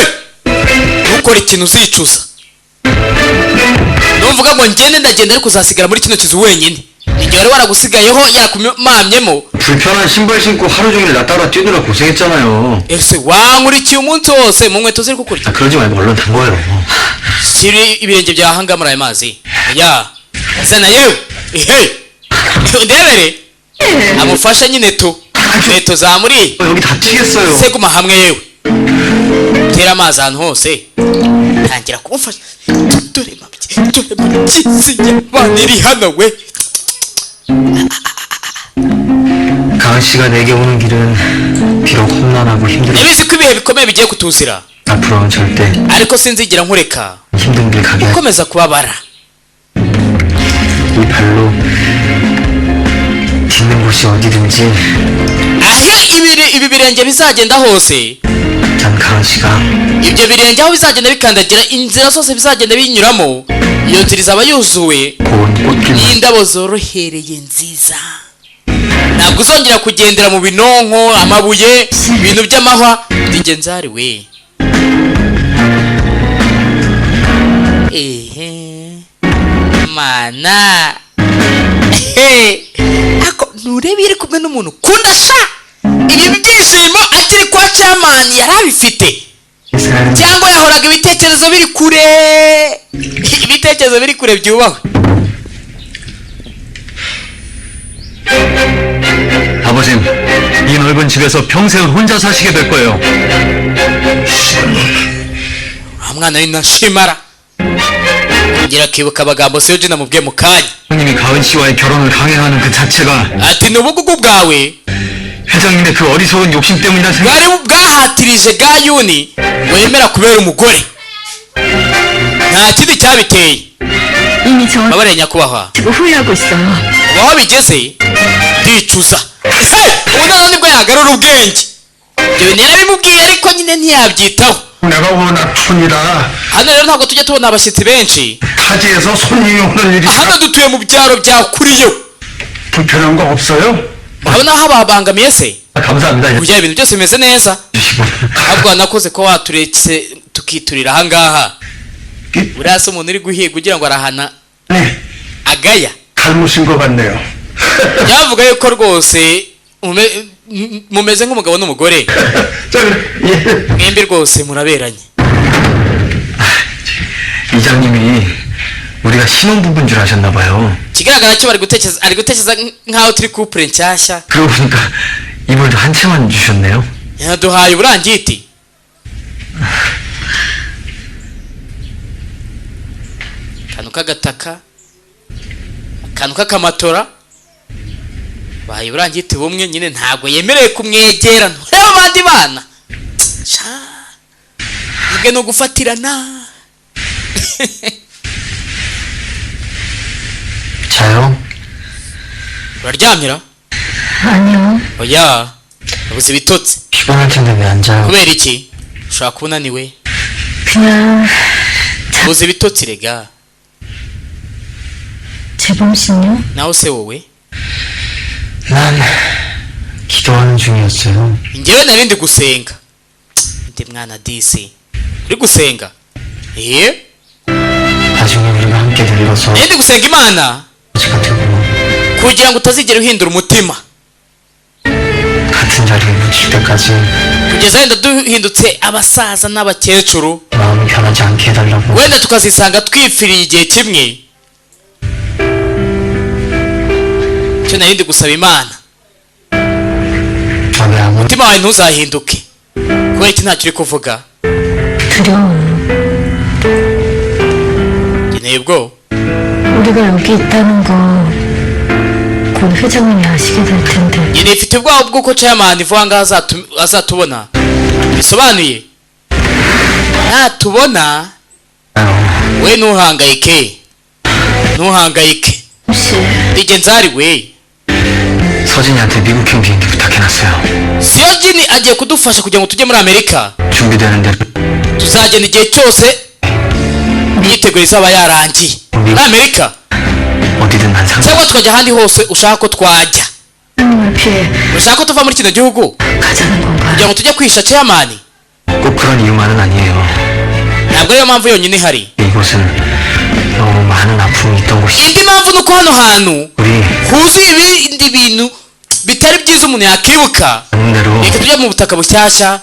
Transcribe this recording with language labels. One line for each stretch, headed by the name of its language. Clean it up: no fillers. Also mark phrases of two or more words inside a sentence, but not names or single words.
Kinyarwanda: ntukore ikintu uzicuza. numvuga ngo ngende ndagenda ariko uzasigara muri kino kizu wenyine. igihe wari waragusigayeho yarakumamyemo.
Korean: 불편한 신발 신고 하루 종일 나 따라 뛰느라 고생했잖아요.
Kinyarwanda: ese wankurikiye umunsi wose mu nkweto ziri kukurya.
Korean: 그러지 말고 얼른 담궈요.
Kinyarwanda: shyira ibirenge byawe ahangaha muri ayo mazi. ya zana yewe ehe ndebere amufasha nyine tu inkweto zamuriye.
Korean: 여기 다치겠어요.
Kinyarwanda: seguma hamwe yewe tera amazi ahantu hose tangira kumufasha. dore mabyi y'abana iri hano we.
Korean: 가은 씨가 내게 오는 길은 비록 험난하고 힘들어.
Kinyarwanda: ndabizi ko ibihe bikomeye bigiye kutuzira
Korean: 앞으로는 절대
Kinyarwanda: ariko sinzigera nkureka
Korean: 힘든 길 가게 할.
Kinyarwanda: ukomeza kubabara.
Korean: 이 발로 딛는 곳이 어디든지
Kinyarwanda: aho ibi birenge bizagenda hose
Korean: 난 가은 씨가
Kinyarwanda: ibyo birenge aho bizagenda bikandagira inzira zose bizagenda binyuramo iyo nzira izaba yuzuwe
Korean: 고운 꽃길만
Kinyarwanda: n'indabo zorohereye nziza. ntabwo uzongera kugendera mu binonko amabuye ibintu by'amahwa. digenzari we ehe mana ako nturebe iyo uri kumwe n'umuntu ukunda sha ibi byishimo akiri kwa chairman yari abifite cyangwa yahoraga ibitekerezo biri kure ibitekerezo biri kure byubahwe.
Korean: 아버님, 이 넓은 집에서 평생을 혼자 사시게 될 거예요.
Kinyarwanda: mwana w'ina shimara ngira kwibuka amagambo Seyoji namubwiye mu kanya.
Korean: 형님이 가은 씨와의 결혼을 강행하는 그 자체가
Kinyarwanda: ati n'ubugugu bwawe
Korean: 회장님의 그 어리석은 욕심 때문이라 생각.
Kinyarwanda: bwari bwahatirije Gayuni wemera kubera umugore nta kindi cyabiteye.
Korean: 이미 저
Kinyarwanda: babareye nyakubahwa
Korean: 지금 후회하고 있어요.
Kinyarwanda: aho bigeze ndicuza. ubu noneho nibwo yagarura ubwenge. ibyo bintu yarabimubwiye ariko nyine ntiyabyitaho.
Korean: 내가 워낙 촌이라
Kinyarwanda: hano rero ntabwo tujya tubona abashyitsi benshi.
Korean: 타지에서 손님이 오는 일이
Kinyarwanda: hano dutuye mu byaro bya kuriyo.
Korean: 불편한 거 없어요?
Kinyarwanda: murabona aho babangamiye se
Korean: 감사합니다.
Kinyarwanda: kugira ibintu byose bimeze neza. ahubwo wanakoze ko waturetse tukiturira ahangaha. buriya se umuntu uri guhiga ugira ngo arahana
Korean: 네,
Kinyarwanda: agaya.
Korean: 닮으신 것 같네요.
Kinyarwanda: yavuga yuko rwose mumeze nk'umugabo n'umugore.
Korean: 저, 예.
Kinyarwanda: mwembi rwose muraberanye.
Korean: 이장님이 우리가 신혼부부인 줄 아셨나 봐요.
Kinyarwanda: ikigaragara cyo ari gutekereza nk'aho turi couple nshyashya.
Korean: 그러고 보니까 이불도 한 채만 주셨네요.
Kinyarwanda: yaduhaye uburangiti. akantu k'agataka akantu k'akamatora bahaye uburangiti bumwe nyine ntabwo yemerewe kumwegera ntureba abandi bana ubwe no gufatirana.
Korean: 자요?
Kinyarwanda: uraryamira?
Korean: 아니요.
Kinyarwanda: oya yabuze ibitotsi.
Korean: 피곤할 텐데 왜 안 자요?
Kinyarwanda: kubera iki? ushobora kuba unaniwe.
Korean: 그냥
Kinyarwanda: yabuze ibitotsi rega.
Korean: 재범 씨는요?
Kinyarwanda: naho se wowe?
Korean: 난 기도하는 중이었어요.
Kinyarwanda: njyewe nari ndi gusenga. ndi mwana disi uri gusenga?
Korean: 나중에 우리가 함께 늙어서
Kinyarwanda: nari ndi gusenga imana
Korean: 아버지가 되고
Kinyarwanda: kugira ngo utazigera uhindura umutima
Korean: 같은 자리에 묻힐 때까지
Kinyarwanda: kugeza wenda duhindutse abasaza n'abakecuru
Korean: 마음이 변하지 않게 해달라고.
Kinyarwanda: wenda tukazisanga twipfiriye igihe kimwe. icyo nari ndi gusaba imana
Korean: 왜 아무
Kinyarwanda: umutima wawe ntuzahinduke. kubera iki ntacyo uri kuvuga?
Korean: 두려워요.
Kinyarwanda: nkeneye ubwo
Korean: 우리가 여기 있다는 거 곧 회장님이 아시게 될 텐데.
Kinyarwanda: njye nifite ubwoba bw'uko chairman vuba ngaha azatubona. bisobanuye natubona we ntuhangayike ntuhangayike.
Korean: 혹시
Kinyarwanda: Nzari we
Korean: 서진이한테 미국행 비행기 부탁해놨어요.
Kinyarwanda: Siyojini agiye kudufasha kugira ngo tujye muri Amerika.
Korean: 준비되는 대로
Kinyarwanda: tuzagenda igihe cyose imyiteguro izaba yarangiye muri Amerika
Korean: 어디든 난 상관.
Kinyarwanda: cyangwa tukajya ahandi hose ushaka ko twajya.
Korean: 하나님을 피해
Kinyarwanda: ushaka ko tuva muri kino gihugu
Korean: 가자는 건가요?
Kinyarwanda: kugira ngo tujye kwihisha chairman?
Korean: 꼭 그런 이유만은 아니에요.
Kinyarwanda: ntabwo ariyo mpamvu yonyine ihari.
Korean: 이곳은 너무 많은 아픔이 있던 곳이.
Kinyarwanda: indi mpamvu ni uko hano hantu
Korean: 우리
Kinyarwanda: huzuye ibindi bintu bitari byiza umuntu yakibuka.
Korean: 하는 대로
Kinyarwanda: reka tujye mu butaka bushyashya